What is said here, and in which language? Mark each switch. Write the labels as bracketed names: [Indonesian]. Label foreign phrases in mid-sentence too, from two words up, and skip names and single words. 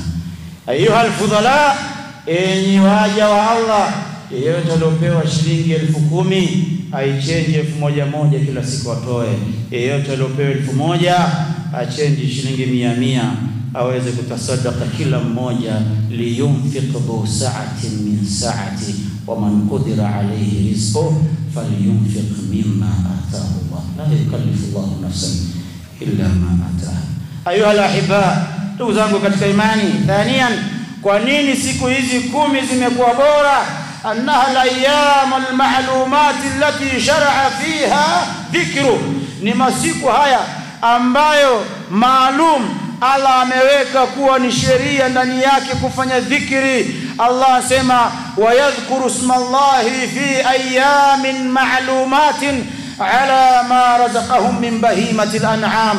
[Arabic] أيها الفضلاء, [Swahili] enyi waja wa Allah, yeyote aliopewa shilingi 10,000 aichange 1,000 kila siku atoe. Yeyote aliopewa 1,000 achange shilingi 100 aweze kutasadaka kila mmoja. [Arabic] لينفق ذو سعة من سعته ومن قدر عليه رزقه فلينفق مما آتاه الله لا يكلف الله نفسا إلا ما آتاها. أيها الأحبة, [Swahili] ndugu zangu katika imani, thaniyan, kwa nini siku hizi 10 zimekuwa bora? [Arabic] أنها الأيام المعلومات التي شرع فيها ذكره, [Swahili] ni masiku haya ambayo maalum Allah ameweka kuwa ni sheria ndani yake kufanya dhikri. [Arabic] Allah asema ويذكروا اسم الله في أيام معلومات على ما رزقهم من بهيمة الأنعام.